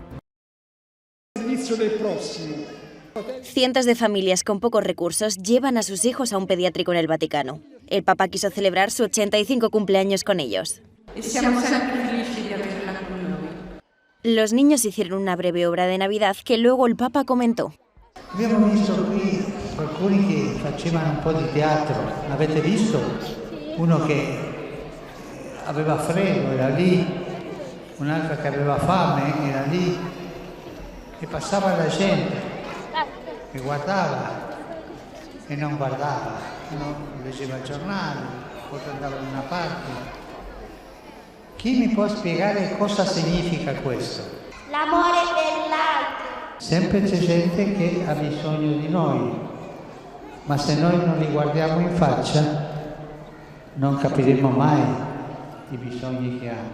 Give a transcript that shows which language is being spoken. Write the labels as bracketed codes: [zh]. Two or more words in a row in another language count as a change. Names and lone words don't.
[es] Cientos de familias con pocos recursos llevan a sus hijos a un pediátrico en el Vaticano. El Papa quiso celebrar su 85 cumpleaños con ellos. Los niños hicieron una breve obra de Navidad que luego el Papa comentó. [it] Abbiamo visto qui alcuni che facevano un po' di teatro, avete visto? Uno che aveva freddo era lì, un'altra che aveva fame era lì, e passava la gente, e guardava, e non guardava, uno leggeva il giornale, poi andava da una parte. Chi mi può spiegare cosa significa questo? L'amore dell'altro. Sempre c'è gente che ha bisogno di noi, ma se noi non li guardiamo in faccia, non capiremo mai i bisogni che ha.